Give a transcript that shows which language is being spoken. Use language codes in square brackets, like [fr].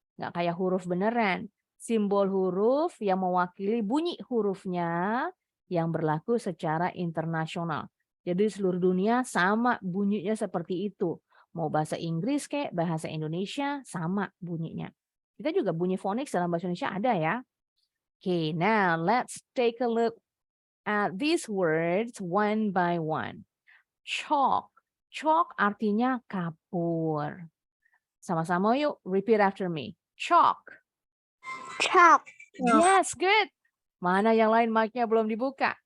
[id] Nggak kayak huruf beneran. Simbol huruf yang mewakili bunyi hurufnya yang berlaku secara internasional. Jadi seluruh dunia sama bunyinya seperti itu. Mau bahasa Inggris kayak bahasa Indonesia sama bunyinya. Kita juga bunyi phonics dalam bahasa Indonesia ada ya. [en] Okay, now let's take a look at these words one by one. Chalk. [id] Chalk artinya kapur. Sama-sama yuk, [en] repeat after me. Chalk. Chalk. Yes, good. [id] Mana yang lain mic-nya belum dibuka?